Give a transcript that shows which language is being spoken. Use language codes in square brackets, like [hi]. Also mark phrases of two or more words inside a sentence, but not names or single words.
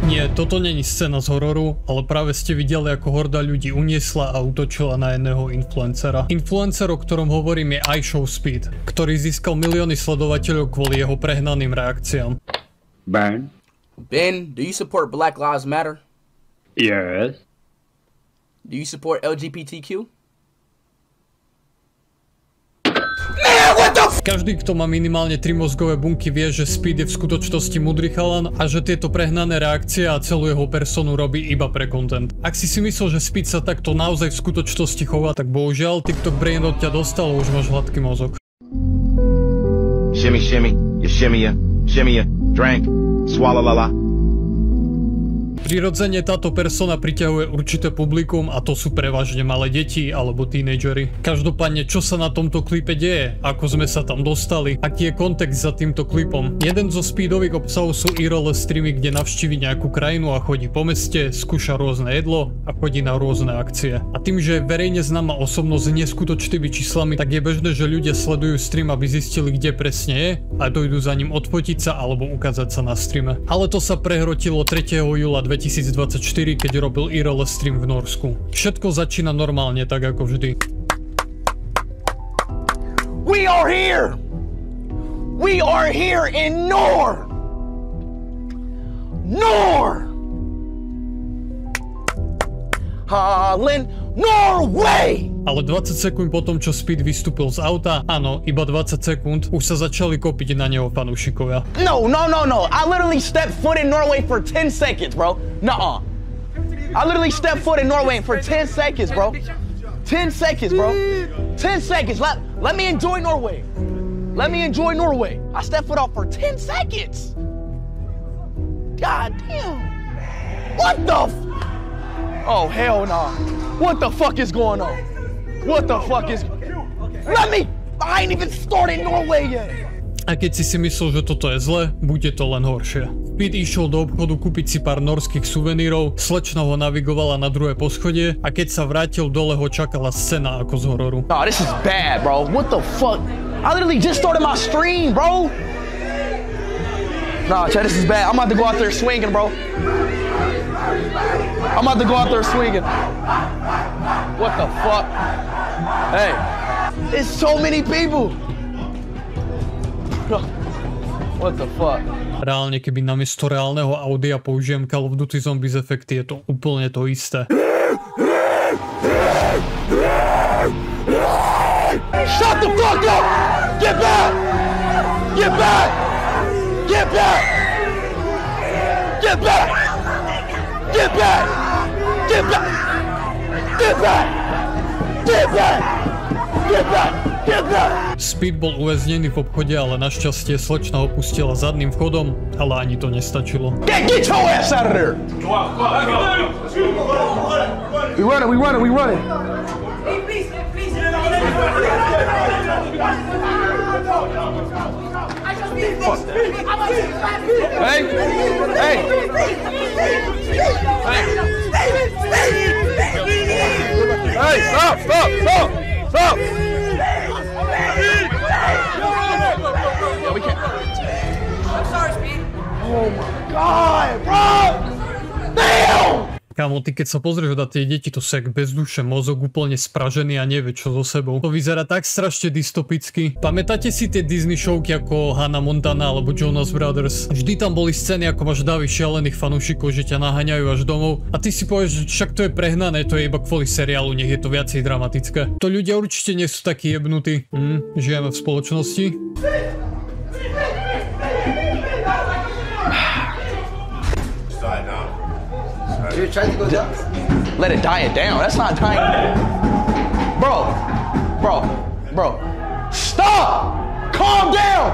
[sk] že toto není scéna z hororu, ale práve ste videli, ako horda ľudí uniesla a útočila na jedného influencera. Influencer, o ktorom hovorím, je iShowSpeed, ktorý získal milióny sledovateľov kvôli jeho prehnaným reakciám. [en] Ben, do you support Black Lives Matter? yes. Do you support LGBTQ? [sk] Každý, kto má minimálne 3 mozgové bunky, vie, že Speed je v skutočnosti múdry chalan a že tieto prehnané reakcie a celú jeho personu robí iba pre content. Ak si myslel, že Speed sa takto naozaj v skutočnosti chová, tak bohužiaľ TikTok brain od ťa dostal a už máš hladký mozog. [en] Shimmy, shimmy, you shimmy ya, drink, swallow la la. [sk] Prirodzene táto persona priťahuje určité publikum a to sú prevažne malé deti alebo tínedžeri. Každopádne, čo sa na tomto klipe deje, ako sme sa tam dostali, aký je kontext za týmto klipom. Jeden zo Speedových obsahov sú IRL streamy, kde navštívi nejakú krajinu a chodí po meste, skúša rôzne jedlo a chodí na rôzne akcie. A tým, že je verejne známa osobnosť s neskutočnými číslami, tak je bežné, že ľudia sledujú stream, aby zistili, kde presne je a dojdú za ním odfotiť sa alebo ukázať sa na streame. Ale to sa prehrotilo 3. júla 2024, keď robil IRL stream v Norsku. Všetko začína normálne, tak ako vždy. [en] We are here! We are here in Holland, Norway! [sk] Ale 20 sekúnd potom, čo Speed vystúpil z auta, áno, iba 20 sekúnd, už sa začali kopiť na neho fanúšikovia. [en] No. I literally stepped foot in Norway for 10 seconds, bro. Nuh-uh. I literally stepped foot in Norway for 10 seconds, bro. 10 seconds, bro. 10 seconds. Let me enjoy Norway. Let me enjoy Norway. I stepped foot off for 10 seconds. God damn. What the Oh, hell no. What the fuck is going on? What the fuck is... I ain't even started Norway yet. [sk] A keď si myslel, že toto je zle, bude to len horšie. Speed išiel do obchodu kúpiť si pár norských suvenírov, slečna ho navigovala na druhé poschodie a keď sa vrátil dole, ho čakala scéna ako z hororu. [en] Nah, this is bad, bro. What the fuck? I literally just started my stream, bro. Nah, Chad, this is bad. I'm about to go out there swinging, bro. What the fuck? Hey, there's so many people. What the fuck? [sk] Reálne, keby namiesto reálneho audia použijem Call of Duty Zombies efekty, je to úplne to isté. [en] Shut the fuck up! Get back! Get back! Get back! Get back! Get back! Get back! Get back! Get back! Get back! Get back! [sk] Speed bol uväznený v obchode, ale našťastie slečna ho pustila zadným vchodom, ale ani to nestačilo. [en] Get your ass out of there! We running! Hey, stop! Yeah, we can't. I'm sorry, Speed. Oh my God, bro! Damn! [sk] Kámo, ty keď sa pozrieš na tie deti, to sa jak bez duše, mozog úplne spražený a nevie čo so sebou. To vyzerá tak strašne dystopicky. Pamätáte si tie Disney showky ako Hannah Montana alebo Jonas Brothers? Vždy tam boli scény, ako máš davy šialených fanúšikov, že ťa naháňajú až domov. A ty si povieš, že však to je prehnané, to je iba kvôli seriálu, nech je to viacej dramatické. To ľudia určite nie sú takí jebnutí. Žijeme v spoločnosti. [en] You're trying to go down? Let it die it down. That's not dying. Bro. Stop! Calm down!